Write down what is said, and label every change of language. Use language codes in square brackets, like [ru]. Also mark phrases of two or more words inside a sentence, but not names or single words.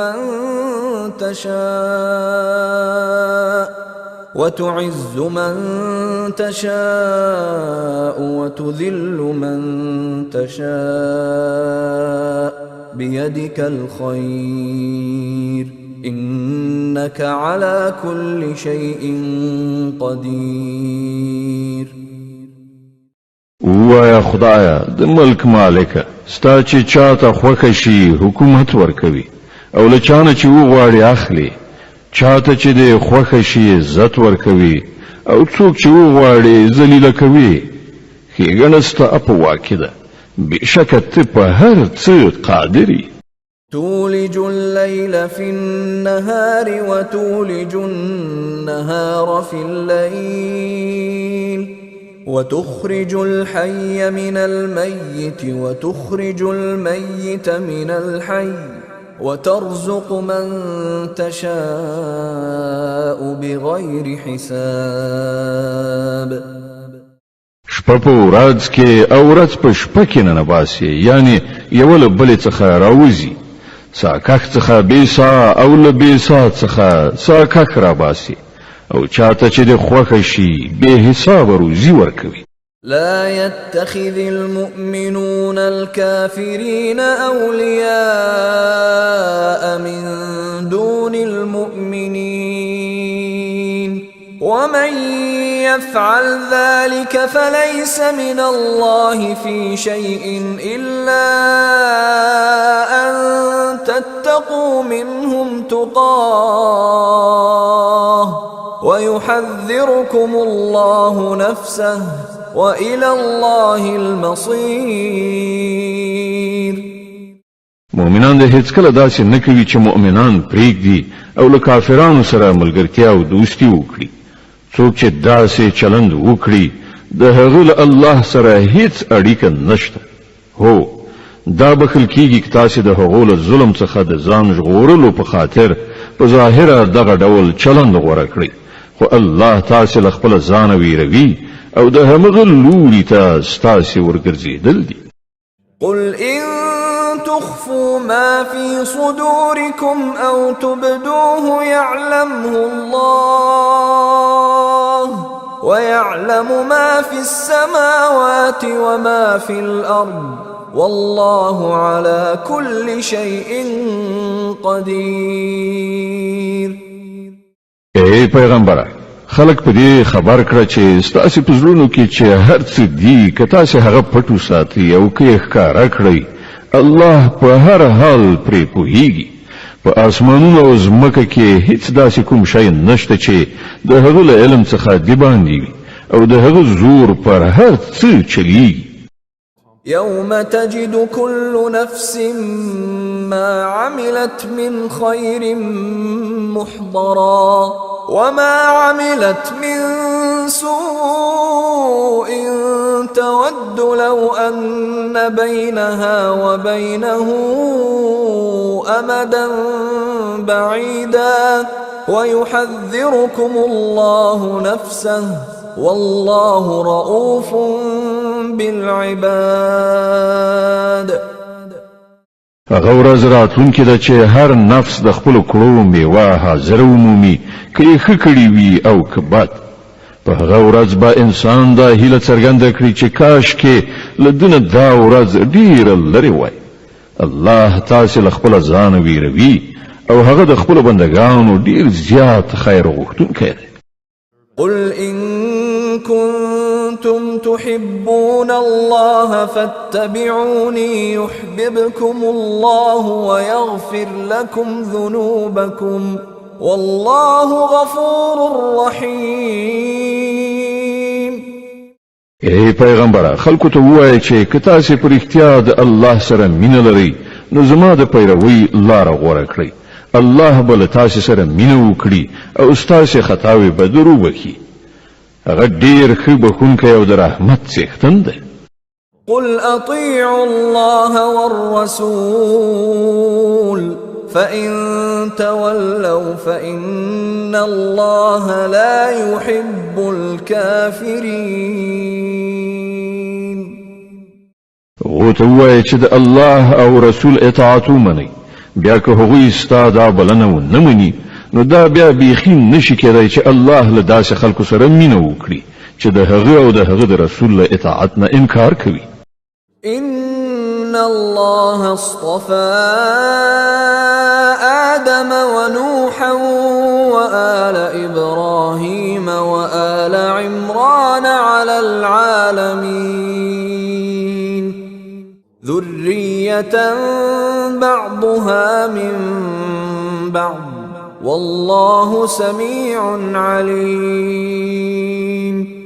[ar] من تشاء وتذل من تشاء بيدك الخير إنك على كل شيء قدير. [ps] ويا خدایا د ملک مالک ستا چې چاته خوښ شي حکومت ورکوي او له چانه چې وغواړي اخلي، چاته چې د خوښ شي عزت ورکوي او څوک چې وغواړي ذلیل کوي. ښېګڼه ستا په واک ده، بشکه ته په هر څه قادري. [ar] تولج الليل في النهار وتولج النهار في الليل وتخرج الحي من الميت وتخرج الميت من الحي وترزق من تشاء بغير حساب. [ps] شپه په ورځ کې او ورځ په شپه کې نه باسي، یعنی یو له بلې څخه راوځي، ساکخ څخه بې سا او له بې سا څخه ساکخ را باسي او چاته چې د خوښ شي بې حساب روزي ورکوي. [ar] لا يتخذ المؤمنون الكافرين أولياء من دون المؤمنين ومن يفعل ذلك فليس من الله في شيء إلا أن تتقوا منهم تقاه ويحذركم الله نفسه وإلى الله المصير. [ps] مؤمنان د هیڅ کله داسې نه کوي چې مؤمنان پرېږدي او له کافرانو سره ملګرتیا او دوستي وکړي. څوک چې داسې چلند وکړي د هغه له الله سره هیڅ اړیکه نشته. هو دا بخل کیږي چې تاسو د هغو له ظلم څخه د ځان ژغورلو په خاطر په ظاهره دغه ډول چلند غوره کړی، خو الله تاسو له خپل ځان ویروي او د همغه لوري ته ستاسو ورګرځېدل دي. [ar] قل إن تخفوا ما في صدوركم أو تبدوه يعلمه الله ويعلم ما في السماوات وما في الأرض والله على كل شيء قدير. [ps] اے پیغمبره، خلق په دې خبر کړه چې ستاسو په زړونو کې چې هر څه دي که تاسو هغه پټو ساتي او که ښکارا کړئ، الله په هر حال پرې پوهیږي. په اسمانونو او ځمکه کې هیڅ داسې کوم شی نشته چې د هغه له علم څخه دی باندې وي او د هغه زور پر هر څه چلیږي. [ar] يوم تجد كل نفس ما عملت من خير محضرا وما عملت من سوء تود لو أن بينها وبينه أمدا بعيدا ويحذركم الله نفسه والله رؤوف بالعباد. [ps] هغه ورځ راتلونکې ده چې هر نفس د خپل کړو میوه حاضر ومومي، که یې ښه کړي وي او که بد. په هغه ورځ به انسان دا هیله څرګنده کړي چې کاش کې له دنه دا ورځ ډیره لرې وای. الله تاسو له خپل ځان ویروي او هغه د خپل بندگانو ډیر زیات خیر غوښتونکی دی. [ar] قل إن كنتم تحبون الله فاتبعوني يحببكم الله ويغفر لكم ذنوبكم والله غفور رحيم. [ps] ای پیغمبره، خلکو ته ووایه چې که تاسو په رښتیا د الله سره مینه لرئ نو زما د پیروي لاره غوره کړئ. الله به له تاسو سره مینه وکړي او ستاسو خطاوې به درو وکړي. هغه ډیر ښه بخښونکی او د رحمت څښتن دی. [ar] قل اطيعوا الله والرسول فإن تولوا فإن الله لا يحب الكافرين. [ps] ورته ووایه چې د الله او رسول اطاعت ومنئ، بیا که هغوی ستا دا بلنه ونه مني نو دا بیا بیخي نشي کېدای چې الله له داسې خلکو سره مینه وکړي چې د هغه او د هغه د رسول له اطاعت نه انکار کوي. [ar] إن الله اصطفى آدم ونوحا وآل إبراهيم وآل عمران على العالمين ذرية بعضها من بعض والله سميع عليم.